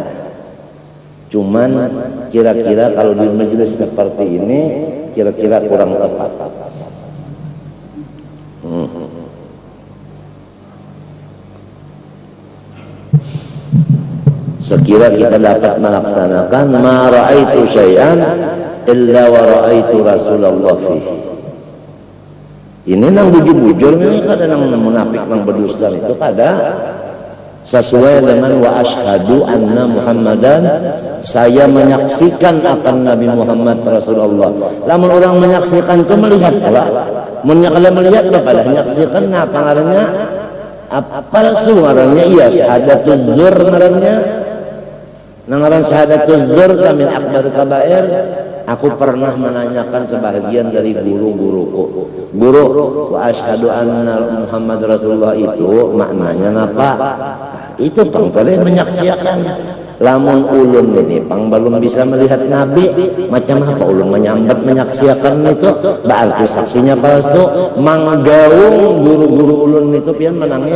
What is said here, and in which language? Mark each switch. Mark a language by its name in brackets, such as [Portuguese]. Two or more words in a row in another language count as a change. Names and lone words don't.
[Indonesian] Cuman kira-kira kalau di majelis seperti ini kira-kira kurang tepat. Sekira kita dapat melaksanakan [Arabic] ما رأيت شيئا إلا ورأيت رسول الله فيه. [Banjar] Ini nang bujur-bujur ini kada nang munafik nang berdusta itu kada sesuai dengan [Arabic] وأشهد أن محمدا, [Indonesian] saya menyaksikan akan Nabi Muhammad Rasulullah. [Banjar] Lamun orang menyaksikan itu melihat pula. Mun kalau melihat pada menyaksikan apa ngarannya? Palsu ngarannya, iya [Arabic] شهادة الزور [Banjar] ngarannya. [Arabic] Nangaran شهادة الزور من أكبر الكبائر. [Indonesian] Aku pernah menanyakan sebahagian dari guru-guruku. Guru, [Arabic] وأشهد أن محمد رسول الله [Indonesian] itu maknanya apa? [Banjar] Itu pangkale menyaksikan. Lamun ulun ini pang belum bisa melihat Nabi, macam apa ulun menyambat menyaksikan itu? Berarti saksinya palsu. Manggaung guru-guru ulun itu pian menangis.